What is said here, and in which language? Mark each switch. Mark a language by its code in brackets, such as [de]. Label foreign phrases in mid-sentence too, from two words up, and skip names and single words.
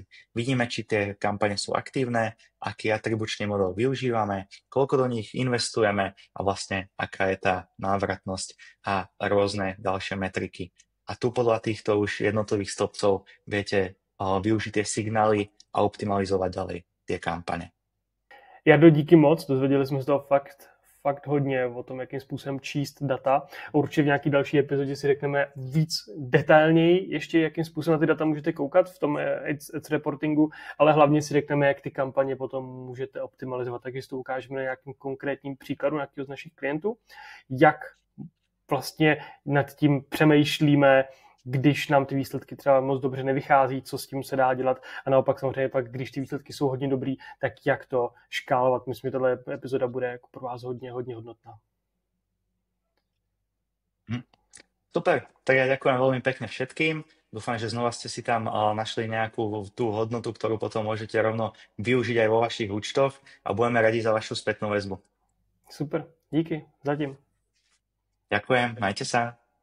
[sk] Vidíme, či tie kampane sú aktívne, aký atribučný model využívame, koľko do nich investujeme a vlastne aká je tá návratnosť a rôzne ďalšie metriky. A tu podľa týchto už jednotlivých stĺpcov viete využiť tie signály a optimalizovať ďalej tie kampane. [cs] Jardo, díky moc, dozvěděli jsme se toho fakt hodně o tom, jakým způsobem číst data. Určitě v nějaký další epizodě si řekneme víc detailněji ještě, jakým způsobem na ty data můžete koukat v tom [en] ads reportingu, [cs] ale hlavně si řekneme, jak ty kampaně potom můžete optimalizovat. Takže to ukážeme na nějakým konkrétním příkladu nějakého z našich klientů, jak vlastně nad tím přemýšlíme, když nám ty výsledky třeba moc dobře nevychází, co s tím se dá dělat a naopak samozřejmě pak, když ty výsledky jsou hodně dobrý, tak jak to škálovat. Myslím, že tato epizoda bude jako pro vás hodně hodnotná. [sk] Super, tak ja ďakujem veľmi pekne všetkým. Dúfam, že znova ste si tam našli nejakú tú hodnotu, ktorú potom môžete rovno využiť aj vo vašich účtoch a budeme radi za vašu spätnú väzbu. [cs] Super, díky, zatím. [sk] Ďakujem, majte sa.